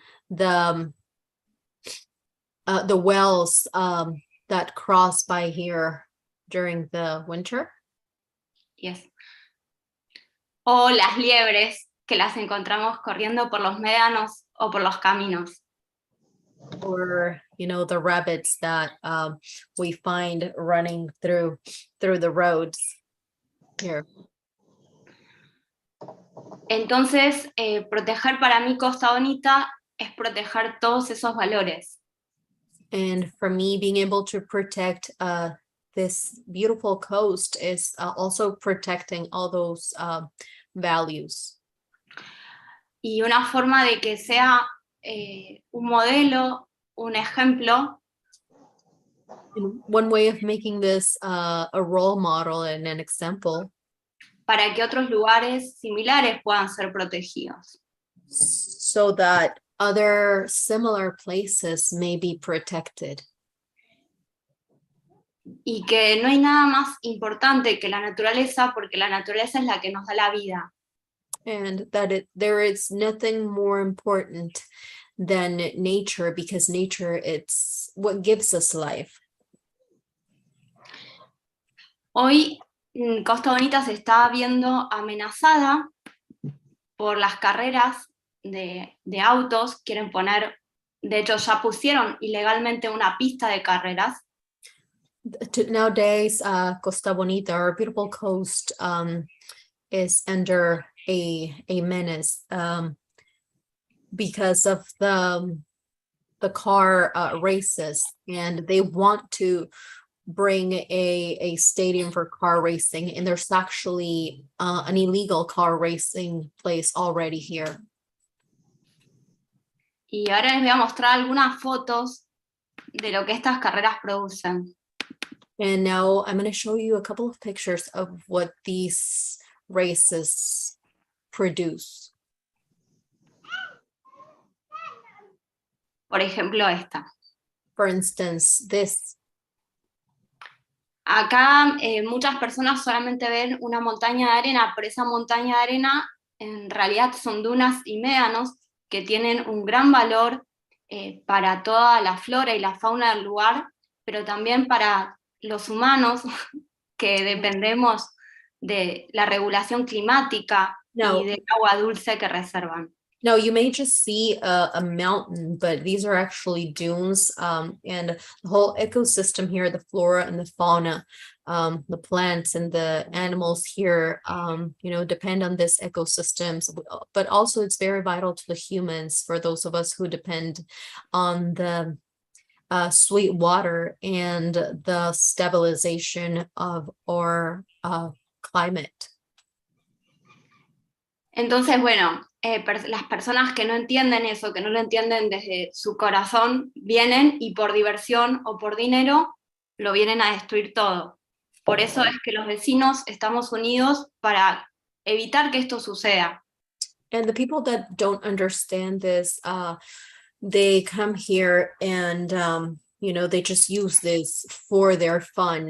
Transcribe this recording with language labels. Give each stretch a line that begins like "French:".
English: instance, the whales that cross by here during the winter. Yes.
Spanish: O las liebres que las encontramos corriendo por los médanos o por los caminos.
English: Or, the rabbits that we find running through the roads here.
Spanish: Entonces, proteger para mí Costa Bonita es proteger todos esos valores.
English: And for me, being able to protect this beautiful coast is also protecting all those values.
Spanish: Y una forma de que sea un modelo, un ejemplo,
English: And one way of making this a role model and an example,
Spanish: para que otros lugares similares puedan ser protegidos.
English: so that other similar places may be protected.
Spanish: Y que no hay nada más importante que la naturaleza, porque la naturaleza es la que nos da la vida.
English: And that there is nothing more important than nature, because nature, it's what gives us life.
Spanish: Hoy Costa Bonita se está viendo amenazada por las carreras de autos. Quieren poner, de hecho ya pusieron ilegalmente una pista de carreras.
English: Nowadays, Costa Bonita, our beautiful coast, is under a menace because of the car races, and they want to bring a stadium for car racing, and there's actually an illegal car racing place already here.
Spanish: Y ahora les voy a mostrar algunas fotos de lo que estas carreras producen.
English: And now I'm going to show you a couple of pictures of what these races produce.
Spanish: Por ejemplo, esta.
English: For instance, this.
Spanish: Acá muchas personas solamente ven una montaña de arena, pero esa montaña de arena en realidad son dunas y médanos que tienen un gran valor para toda la flora y la fauna del lugar, pero también para los humanos que dependemos de la regulación climática y del agua dulce que reservan.
English: Now, you may just see a mountain, but these are actually dunes, and the whole ecosystem here, the flora and the fauna, the plants and the animals here, depend on this ecosystems, but also it's very vital to the humans, for those of us who depend on the sweet water and the stabilization of our climate.
Spanish: Entonces, bueno, las personas que no entienden eso, que no lo entienden desde su corazón, vienen y por diversión o por dinero lo vienen a destruir todo. Por eso es que los vecinos estamos unidos para evitar que esto suceda.
English: And the people that don't understand this, they come here and, they just use this for their fun.